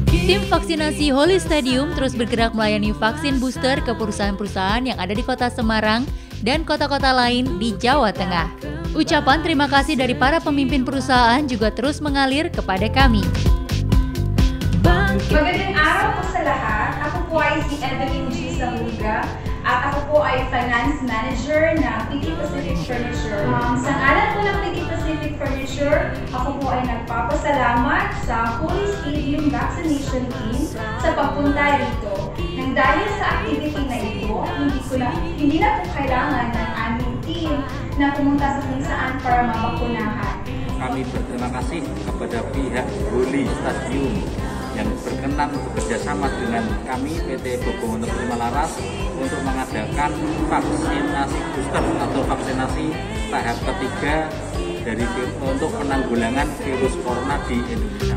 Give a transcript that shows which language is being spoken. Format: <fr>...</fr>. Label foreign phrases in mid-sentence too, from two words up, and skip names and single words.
<id>Tim vaksinasi Holy Stadium terus bergerak melayani vaksin booster ke perusahaan-perusahaan yang ada di Kota Semarang dan kota-kota lain di Jawa Tengah. Ucapan terima kasih dari para pemimpin perusahaan juga terus mengalir kepada kami.</id> <tl>Magandang araw po sa lahat. Ako po ay si Evelyn G. Zamulga at ako po ay</tl> <en>Finance Manager</en> <tl>ng PT Pacific Furniture. Sa ngalan po ng PT Pacific Furniture, ako po ay nagpapasalamat sa Holy Stadium Vaccination Team sa pagpunta rito. Nang dahil sa activity na ito, hindi na po kailangan ng aming team na pumunta sa kung saan para mabakunahan.</tl> <id>Kami berterima kasih kepada pihak Holy Stadium yang berkenan bekerjasama dengan kami PT Bobomondo Prima Laras untuk mengadakan vaksinasi booster atau vaksinasi tahap ketiga untuk penanggulangan virus corona di Indonesia.</id>